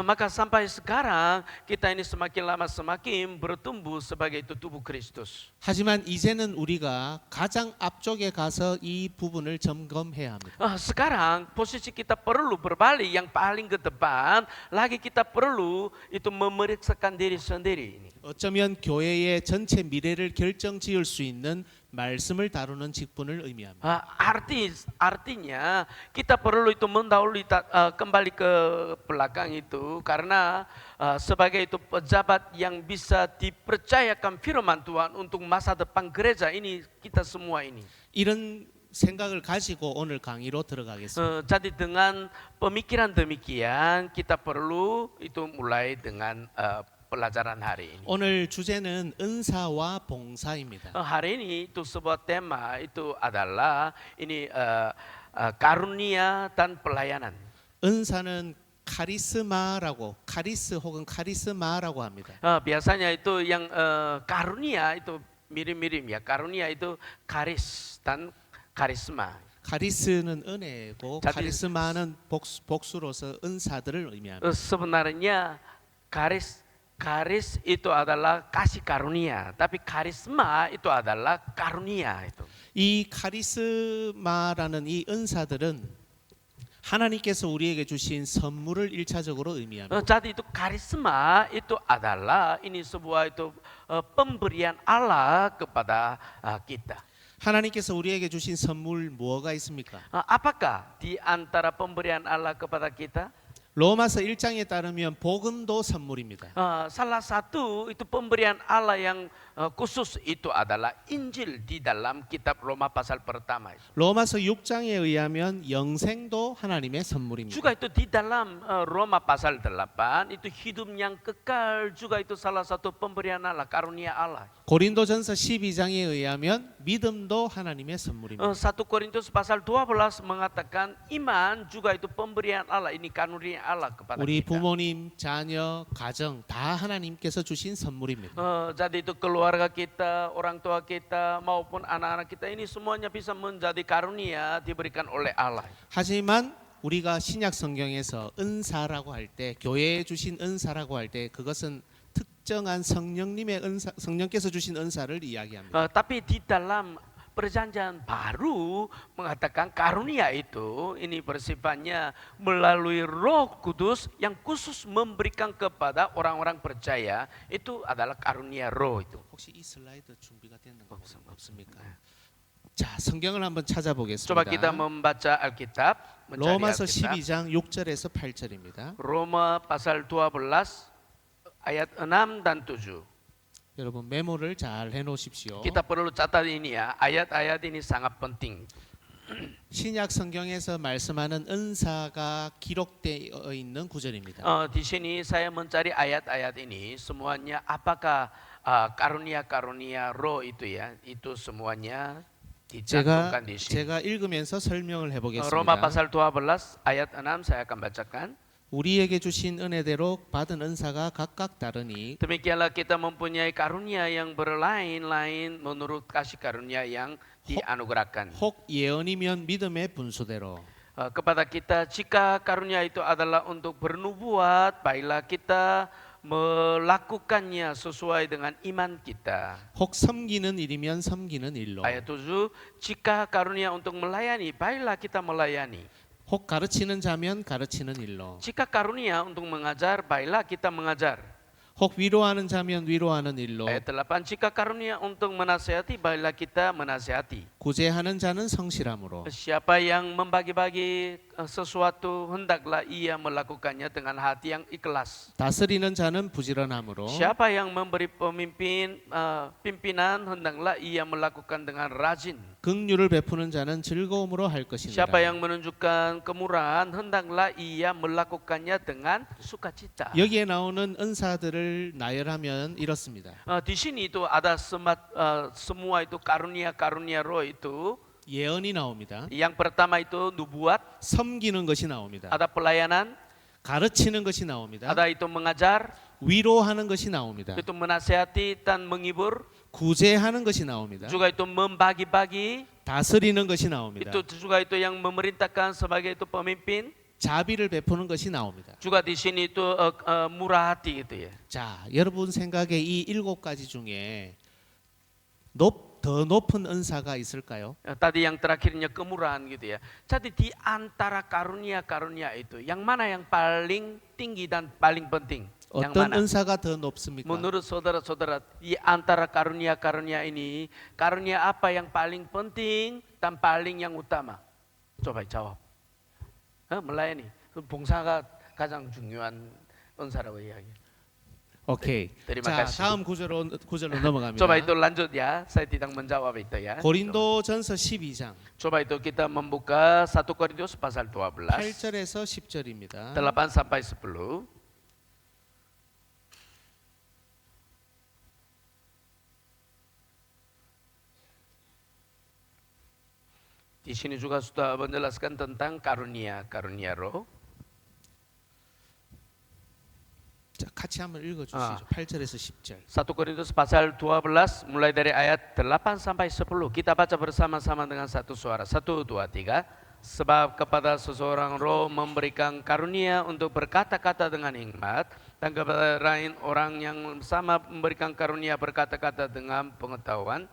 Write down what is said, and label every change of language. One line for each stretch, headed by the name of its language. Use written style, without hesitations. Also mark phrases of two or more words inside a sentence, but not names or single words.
Indonesian: Maka sampai sekarang kita ini semakin lama semakin bertumbuh sebagai itu tubuh Kristus.
Korean: 하지만 이제는 우리가 가장 앞쪽에 가서 이 부분을 점검해야 합니다.
Indonesian: Sekarang posisi kita perlu berbalik yang paling ke depan, lagi kita perlu itu memeriksakan diri sendiri ini.
Korean: 어쩌면 교회의 전체 미래를 결정지을 수 있는 말씀을 다루는 직분을 의미합니다.
Indonesian: Artinya kita perlu itu mendahului kembali ke belakang itu karena sebagai itu pejabat yang bisa dipercayakan firman Tuhan untuk masa depan gereja ini kita semua ini.
Korean: 이런 생각을 가지고 오늘 강의로 들어가겠습니다.
Indonesian: Jadi dengan pemikiran demikian kita perlu itu mulai dengan pelajaran hari ini.
Korean: 오늘 주제는 은사와 봉사입니다.
Indonesian: Hari ini itu sebuah tema itu adalah ini karunia dan pelayanan.
Korean: 은사는 카리스 혹은 카리스마라고 합니다.
Indonesian: Biasanya itu yang karunia itu mirip-mirip ya. Karunia itu karis dan karisma.
Korean: 카리스는 은혜고 자기- 카리스마는 복수로서 은사들을 의미합니다.
Indonesian: Sebenarnya karis itu adalah kasih karunia, tapi karisma itu adalah karunia itu.
Korean: 이 카리스마라는 이 은사들은 하나님께서 우리에게 주신 선물을 일차적으로 의미합니다.
Indonesian: Jadi itu karisma itu adalah ini sebuah itu pemberian Allah kepada kita.
Korean: 하나님께서 우리에게 주신 선물 뭐가 있습니까?
Indonesian: Apakah di antara pemberian Allah kepada kita?
Korean: 로마서 1장에 따르면 복음도 선물입니다.
Indonesian: Salah satu itu pemberian Allah yang khusus itu adalah Injil di dalam kitab Roma pasal pertama.
Korean: 로마서 6장에 의하면 영생도 하나님의 선물입니다.
Indonesian: Juga itu di dalam Roma pasal 8 itu hidup yang kekal juga itu salah satu pemberian Allah, karunia Allah.
Korean: 고린도전서 12장에 의하면 믿음도 하나님의 선물입니다.
Indonesian: 1 Korintus pasal 12 mengatakan iman juga itu pemberian Allah, ini karunia Allah kepada
Korean: 우리
Indonesian: kita.
Korean: 부모님, 자녀, 가정 다 하나님께서 주신 선물입니다.
Indonesian: Jadi itu keluarga kita, orang tua kita maupun anak-anak kita ini semuanya bisa menjadi karunia diberikan oleh Allah.
Korean: 하지만 우리가 신약 성경에서 은사라고 할 때, 교회에 주신 은사라고 할 때 그것은 특정한 성령님의 은사, 성령께서 주신 은사를 이야기합니다.
Indonesian: Tapi di dalam Perjanjian Baru mengatakan karunia itu ini bersifatnya melalui Roh Kudus yang khusus memberikan kepada orang-orang percaya, itu adalah karunia Roh itu.
Korean: 혹시 이 슬라이드 준비가 됐는 거 없습니까? 자, 성경을 한번 찾아보겠습니다.
Indonesian: Coba kita membaca Alkitab, mencari
Korean: 로마서
Indonesian: Alkitab.
Korean: 12장 6절에서 8절입니다.
Indonesian: Roma pasal 12 ayat 6 dan 7.
Korean: 여러분 메모를 잘 해놓으십시오.
Indonesian: Kita perlu catat ini ya, ayat-ayat ini sangat penting.
Korean: 신약 성경에서 말씀하는 은사가 기록되어 있는 구절입니다.
Indonesian: Di sini saya mencari ayat-ayat ini, semuanya apakah karunia-karunia roh itu ya, itu semuanya dicantumkan di sini.
Korean: 제가 읽으면서 설명을 해보겠습니다.
Indonesian: Roma pasal 12 ayat 6 saya akan bacakan.
Korean: 우리에게 주신 은혜대로 받은 은사가 각각 다르니
Indonesian: Demikianlah kita mempunyai karunia yang berlain-lain menurut kasih karunia yang dianugerahkan.
Korean: 혹 예언이면 믿음의 분수대로
Indonesian: Kepada kita jika karunia itu adalah untuk bernubuat, baiklah kita melakukannya sesuai dengan iman kita.
Korean: 혹 섬기는 일이면 섬기는 일로
Indonesian: Ayat 7, jika karunia untuk melayani, baiklah kita melayani.
Korean: 혹 가르치는 자면 가르치는 일로,
Indonesian: Jika karunia untuk mengajar, baiklah kita mengajar.
Korean: 혹 위로하는 자면 위로하는 일로,
Indonesian: Ayat 8, jika karunia untuk menasihati, baiklah kita menasihati.
Korean: 구제하는 자는 성실함으로,
Indonesian: Siapa yang membagi-bagi sesuatu, hendaklah ia melakukannya dengan hati yang ikhlas.
Korean: 다스리는 자는 부지런함으로,
Indonesian: Siapa yang memberi pimpinan, hendaklah ia melakukan dengan rajin.
Korean: 긍휼을 베푸는 자는 즐거움으로 할
Indonesian: Siapa
Korean: 것이니라.
Indonesian: yang menunjukkan kemurahan, hendaklah ia melakukannya dengan sukacita.
Korean: 여기에 나오는 은사들을 나열하면 이렇습니다.
Indonesian: Di sini itu ada semua itu karunia-karunia roh itu.
Korean: 예언이 나옵니다.
Indonesian: Yang pertama itu nubuat,
Korean: 섬기는 것이 나옵니다.
Indonesian: ada pelayanan,
Korean: 가르치는 것이 나옵니다.
Indonesian: ada itu mengajar,
Korean: 위로하는 것이 나옵니다.
Indonesian: itu menasihati dan menghibur,
Korean: 구제하는 것이 나옵니다.
Indonesian: juga itu membagi-bagi,
Korean: 다스리는 것이 나옵니다.
Indonesian: itu juga itu yang memerintahkan sebagai itu pemimpin,
Korean: 자비를 베푸는 것이 나옵니다.
Indonesian: juga di sini itu murah hati gitu ya.
Korean: 자, 여러분 생각에 이 7가지 중에 더 높은 은사가 있을까요?
Indonesian: Tadi yang terakhirnya kemurahan gitu ya. Jadi di antara karunia-karunia itu, yang mana yang paling tinggi dan paling penting? Yang
Korean: 어떤
Indonesian: mana?
Korean: 은사가 더 높습니까?
Indonesian: Menurut saudara-saudara, di antara karunia-karunia ini, karunia apa yang paling penting dan paling yang utama? Coba jawab. Melayani.
Korean: 봉사가 가장 중요한 은사라고 이야기. 오케이.
Indonesian: terima
Korean: 자,
Indonesian: kasih.
Korean: 다음 구절로 넘어갑니다.
Indonesian: Coba itu lanjut ya, saya tidak menjawab itu ya.
Korean: 고린도전서 12장
Indonesian: Coba itu kita membuka 1 Korintus pasal 12,
Korean: 8절에서 10절입니다.
Indonesian: 8 sampai 10. Di sini juga sudah menjelaskan tentang karunia roh.
Korean: 자, 같이 한번 읽어 주시죠. 8절에서 10절.
Indonesian: 1 Korintus pasal 12 mulai dari ayat 8 sampai 10. Kita baca bersama-sama dengan satu suara. 1, 2, 3. Sebab kepada seseorang roh memberikan karunia untuk berkata-kata dengan hikmat, dan kepada lain orang yang sama memberikan karunia berkata-kata dengan pengetahuan.